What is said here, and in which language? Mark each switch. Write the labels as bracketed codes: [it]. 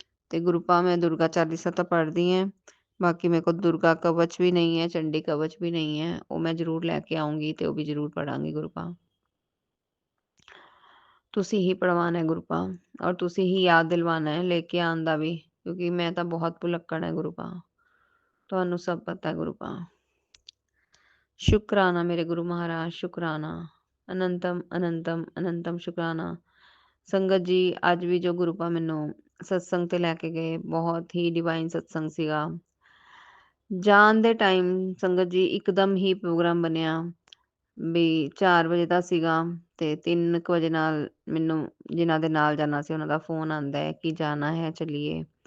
[pa] ਤੇ ਗੁਰੂਪਾ ਮੈਂ ਦੁਰਗਾ ਚਾਲੀਸਾ ਤਾਂ ਪੜ੍ਹਦੀ ਹਾਂ, ਬਾਕੀ ਮੇਰੇ ਕੋਲ ਦੁਰਗਾ ਕਵਚ ਵੀ ਨਹੀਂ ਹੈ, ਚੰਡੀ ਕਵਚ ਵੀ ਨਹੀਂ ਹੈ, ਉਹ ਮੈਂ ਜ਼ਰੂਰ ਲੈ ਕੇ ਆਉਂਗੀ ਤੇ ਉਹ ਵੀ ਜ਼ਰੂਰ ਪੜਾਂਗੀ ਗੁਰੂਪਾ। ਤੁਸੀਂ ਹੀ ਪੜਵਾਣਾ ਹੈ ਗੁਰੂਪਾ, ਔਰ ਤੁਸੀਂ ਹੀ ਯਾਦ ਦਿਲਵਾਣਾ ਹੈ ਲੈ ਕੇ ਆਉਣ ਦਾ ਵੀ, ਕਿਉਂਕਿ ਮੈਂ ਤਾਂ ਬਹੁਤ ਭੁਲੱਕੜ ਹੈ ਗੁਰੂਪਾ, ਤੁਹਾਨੂੰ ਸਭ ਪਤਾ ਹੈ ਗੁਰੂਪਾ। [hi] शुक्राना मेरे गुरु महाराज, शुक्राना, अनंतम अनंतम अनंतम शुक्राना। [pa] ਸੰਗਤ ਜੀ ਅੱਜ ਵੀ ਜੋ ਗੁਰੂਪਾ ਮੈਨੂੰ ਸਤਸੰਗ ਤੇ ਲੈ ਕੇ ਗਏ, ਬਹੁਤ ਹੀ ਡਿਵਾਈਨ ਸਤਸੰਗ ਸੀਗਾ। ਜਾਣ ਦੇ ਟਾਈਮ ਸੰਗਤ ਜੀ ਇੱਕਦਮ ਹੀ ਪ੍ਰੋਗਰਾਮ ਬਣਿਆ ਵੀ 4 ਵਜੇ ਦਾ ਸੀਗਾ ਤੇ 3 ਵਜੇ ਨਾਲ ਮੈਨੂੰ ਜਿਨ੍ਹਾਂ ਦੇ ਨਾਲ ਜਾਣਾ ਸੀ ਉਹਨਾਂ ਦਾ ਫੋਨ ਆਂਦਾ ਹੈ ਕਿ ਜਾਣਾ ਹੈ ਚਲੀਏ।